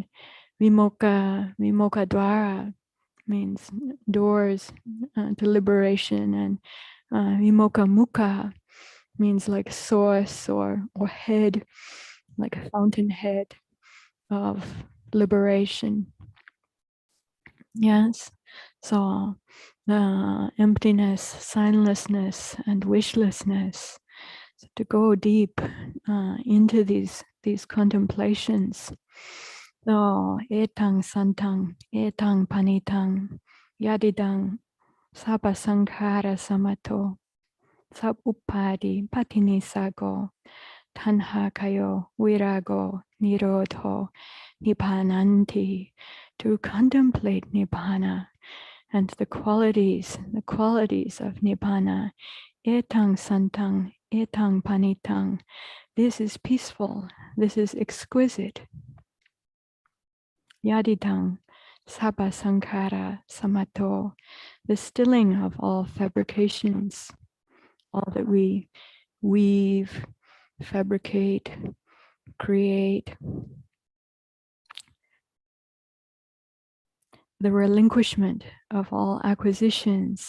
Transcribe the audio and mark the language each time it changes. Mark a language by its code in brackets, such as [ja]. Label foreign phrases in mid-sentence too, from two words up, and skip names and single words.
[pi] Vimokkha dvara [en] means doors to liberation, and [pi] vimokkha mukha [en] means like source or head, like a fountainhead of liberation. Yes, so emptiness, signlessness, and wishlessness. So to go deep into these contemplations. [pi] So etaṃ santaṃ, etaṃ panitaṃ, yadidang sabba sankhara samato. Sabupadi patinisago, tanhakayo, virago, nirodho, nibbananti, [en] to contemplate nibbana and the qualities of nibbana. [pi] Etang santang, etang panitang. [en] This is peaceful, this is exquisite. [pi] Yaditang, sabba sankhara samato, [en] the stilling of all fabrications, all that we weave, fabricate, create, the relinquishment of all acquisitions.